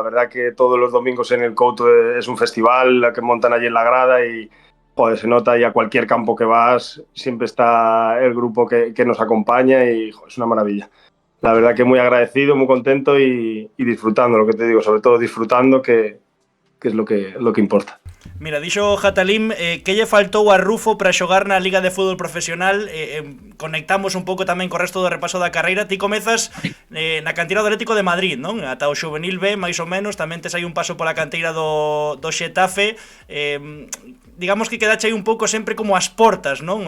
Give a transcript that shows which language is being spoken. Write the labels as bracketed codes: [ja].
[es] La verdad que todos los domingos en el Couto es un festival que montan allí en la grada y joder, se nota y a cualquier campo que vas siempre está el grupo que nos acompaña y joder, es una maravilla. La verdad que muy agradecido, muy contento y disfrutando, lo que te digo, sobre todo disfrutando, que es lo que importa. [gl] Mira, dixo Jatalim que lle faltou a Rufo para xogar na Liga de Fútbol Profesional. Conectamos un pouco tamén co resto do repaso da carreira. Ti comezas na canteira do Atlético de Madrid, non? Ata o Xuvenil B, máis ou menos. Tamén tes aí un paso pola canteira do Xetafe. Digamos que quedache aí un pouco sempre como as portas, non?